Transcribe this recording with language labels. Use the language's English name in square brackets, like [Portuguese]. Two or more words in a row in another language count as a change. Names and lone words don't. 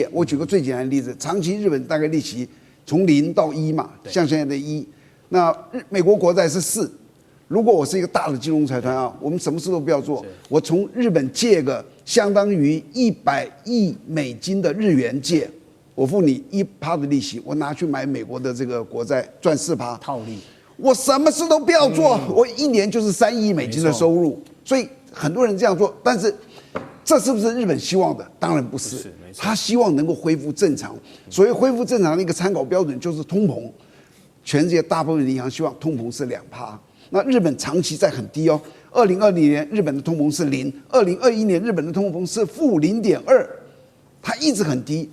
[Chinese] 我舉個最簡單的例子，長期日本大概利息從0到1嘛，像現在的1，那美國國債是4。如果我是一個大的金融財團啊，我們什麼事都不要做，我從日本借個相當於100億美金的日元借。我付你1%的利息，我拿去買美國的這個國債賺4%套利，我什麼事都不要做，我1年就是3億美金的收入。所以很多人這樣做，但是這是不是日本希望的？當然不是，他希望能夠恢復正常。所謂恢復正常的一個參考標準就是通膨，全世界大部分的銀行希望通膨是2%，那日本長期在很低哦。2020年日本的通膨是0，2021年日本的通膨是負0.2，它一直很低。